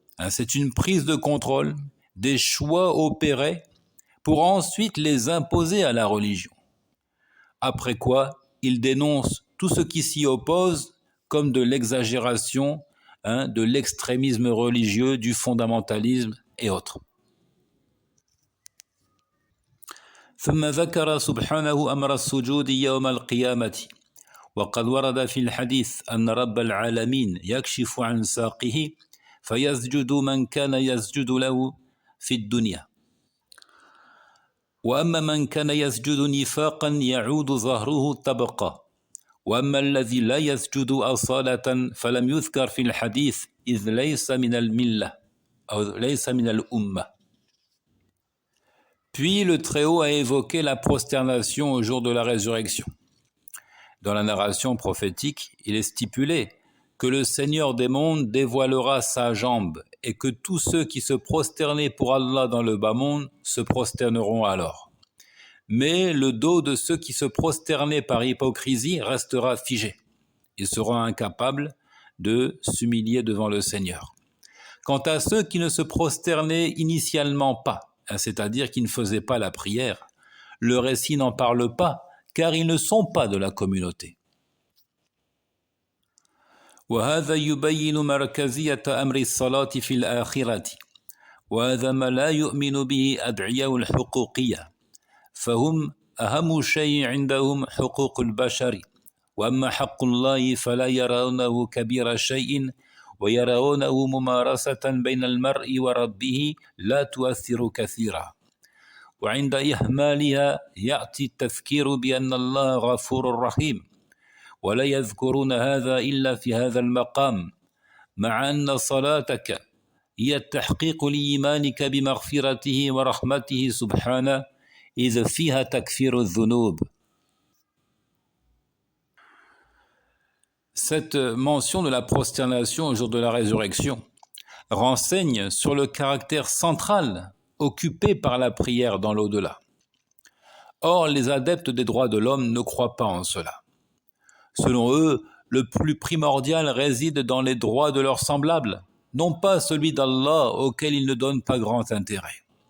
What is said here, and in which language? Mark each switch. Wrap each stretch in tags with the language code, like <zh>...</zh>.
<fr>C'est une prise de contrôle des choix opérés pour ensuite les imposer à la religion. Après quoi, ils dénoncent tout ce qui s'y oppose comme de l'exagération, de l'extrémisme religieux, du fondamentalisme et autres.</fr> <ar>ثم ذكر سبحانه أمر السجود يوم القيامة وقد ورد في الحديث أن رب العالمين يكشف عن ساقه فيسجد من كان يسجد له في الدنيا وأما من كان يسجد نفاقا يعود ظهره طبقا وأما الذي لا يسجد أصالة فلم يذكر في الحديث إذ ليس من الملة أو ليس من الأمة.</ar> <fr>Puis le Très-Haut a évoqué la prosternation au jour de la résurrection. Dans la narration prophétique, il est stipulé que le Seigneur des mondes dévoilera sa jambe et que tous ceux qui se prosternaient pour Allah dans le bas monde se prosterneront alors. Mais le dos de ceux qui se prosternaient par hypocrisie restera figé. Ils seront incapables de s'humilier devant le Seigneur. Quant à ceux qui ne se prosternaient initialement pas, c'est-à-dire qui ne faisaient pas la prière, le récit n'en parle pas, car ils ne sont pas de la communauté.</fr> <ar>وهذا يبين مركزية أمر الصلاة في الآخرة وهذا ما لا يؤمن به أدعياء الحقوقية فهم أهم شيء عندهم حقوق البشر وأما حق الله فلا يرونه كبير شيء ويرونه ممارسة بين المرء وربه لا تؤثر كثيرا وعند إهمالها يأتي التذكير بأن الله غفور رحيم ولا يذكرون هذا إلا في هذا المقام مع أن صلاتك هي التحقيق لإيمانك بمغفرته ورحمته سبحانه إذ فيها تكفير الذنوب.</ar> <fr>Cette mention de la prosternation au jour de la résurrection renseigne sur le caractère central occupé par la prière dans l'au-delà. Or, les adeptes des droits de l'homme ne croient pas en cela. Selon eux, le plus primordial réside dans les droits de leurs semblables, non pas celui d'Allah auquel ils ne donnent pas grand intérêt.</fr>